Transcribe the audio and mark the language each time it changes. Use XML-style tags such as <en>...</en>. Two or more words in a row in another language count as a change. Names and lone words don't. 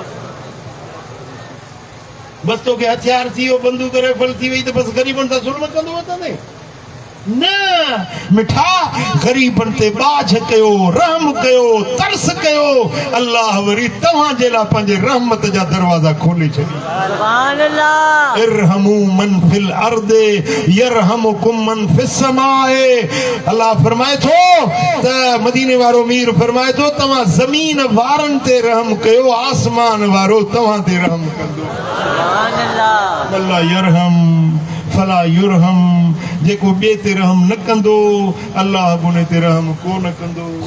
<sd>बसि तोखे हथियार थी वियो, बंदूक राइफल थी वई, त बसि ग़रीबनि सां ज़ुल्म कंदो वठंदे? न मिठा, ग़रीबनि ते बाझ कयो, रहम कयो, तरस कयो, अल्लाह वरी तव्हांजे लाइ पंहिंजे रहमत जा दरवाज़ा खोले छॾी।</sd> <ar>سبحان الله. ارحموا من في الأرض يرحمكم من في السماء.</ar> <sd>अल्लाह फरमाए थो त मदीने वारो मीर फरमाए थो, तव्हां ज़मीन वारनि ते रहम कयो, आसमान वारो तव्हां ते रहम कंदो।</sd> <ar>سبحان الله. الله يرحم فلا يرحم,</ar> <sd>जेको ॿिए ते रहम न कंदो, अल्लाह उन ते रहम कोन कंदो।</sd>